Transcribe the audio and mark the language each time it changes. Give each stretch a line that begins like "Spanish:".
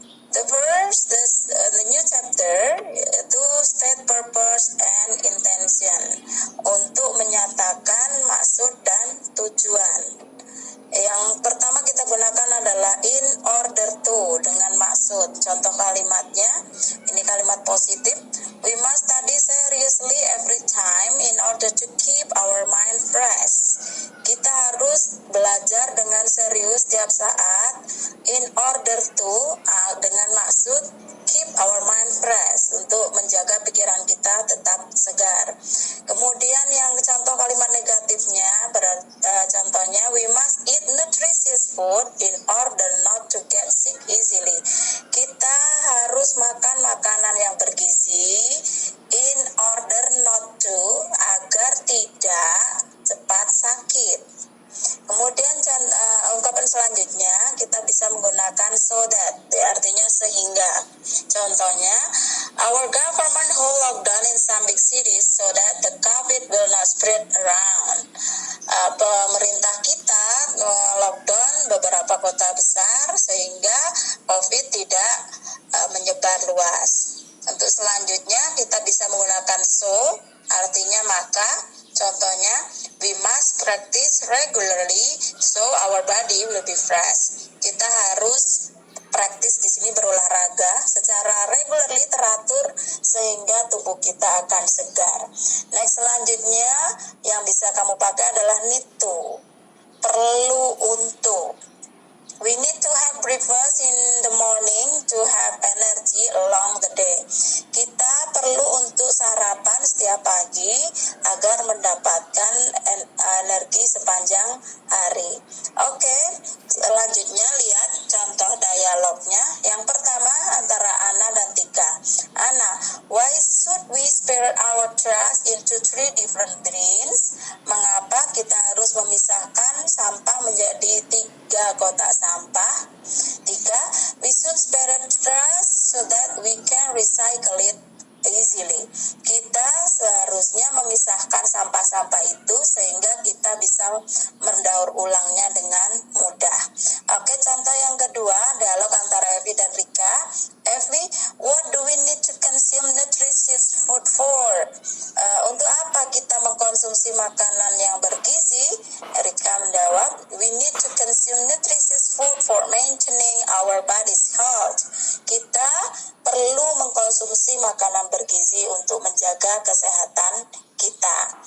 English: The new chapter itu state purpose and intention,
Indonesian: untuk menyatakan maksud dan tujuan. Yang pertama kita gunakan adalah in order to, dengan maksud. Contoh kalimatnya, ini kalimat positif.
English: We must study seriously every time in order to keep our mind fresh.
Indonesian: Kita harus belajar dengan serius setiap saat in order to, dengan maksud
English: keep our mind fresh,
Indonesian: untuk menjaga pikiran kita tetap segar. Kemudian yang contoh kalimat negatifnya, contohnya
English: we must eat nutritious food in order not to get sick easily.
Indonesian: Kita harus makan makanan yang bergizi in order not to, agar tidak cepat sakit. Kemudian ungkapan selanjutnya kita bisa menggunakan so that, artinya sehingga.
English: Contohnya, our government hold lockdown in some big cities so that the COVID will not spread around.
Indonesian: Pemerintah kita lockdown beberapa kota besar sehingga COVID tidak menyebar luas. Untuk selanjutnya kita bisa menggunakan so, artinya maka.
English: Contohnya, we must practice regularly so our body will be fresh.
Indonesian: Kita harus praktis di sini berolahraga secara regularly, teratur, sehingga tubuh kita akan segar. Next, selanjutnya yang bisa kamu pakai adalah need to, perlu untuk.
English: We need to have breakfast in the morning to have energy along the day.
Indonesian: Kita perlu untuk sarapan setiap pagi agar mendapatkan energi sepanjang hari. Oke, selanjutnya lihat contoh dialognya. Yang pertama antara Anna dan Tika.
English: Anna, why should we spare our trash into 3 different bins?
Indonesian: Mengapa kita harus memisahkan sampah menjadi 3 kotak sampah?
English: Tika, we should spare trash so that we can recycle it easily.
Indonesian: Kita seharusnya memisahkan sampah-sampah itu sehingga kita bisa mendaur ulangnya dengan mudah. Oke, contoh yang kedua, dialog antara Evi dan Rika.
English: Evi, what do we need to consume nutritious food for?
Indonesian: Untuk apa kita mengkonsumsi makanan yang bergizi? Rika menjawab,
English: we need to consume nutritious food for maintaining our body's health.
Indonesian: Kita perlu mengkonsumsi makanan bergizi untuk menjaga kesehatan kita.